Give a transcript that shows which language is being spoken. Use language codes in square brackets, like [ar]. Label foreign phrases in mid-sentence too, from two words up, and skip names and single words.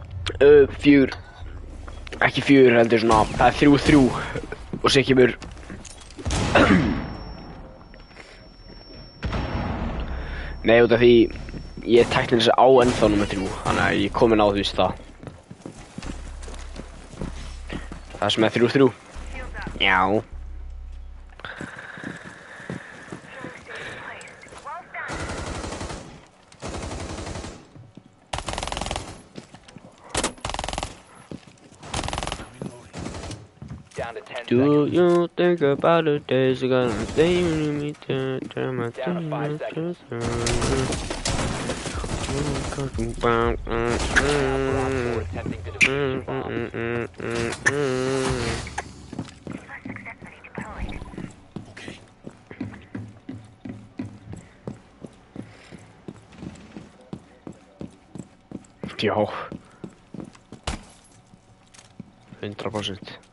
[is] Ekki fjögur heldur svona, það er 3-3 og sér kemur Nei, út af því ég er tæknilega á ennþá nummer 3, þannig að ég er komin á þú veist það. Það sem er 3-3. Já. [en] Down to 10 Do seconds. you think about the days you're gonna stay with me to turn my Down to 5 seconds. Attempting to defuse the bomb. [is] Já. 100%.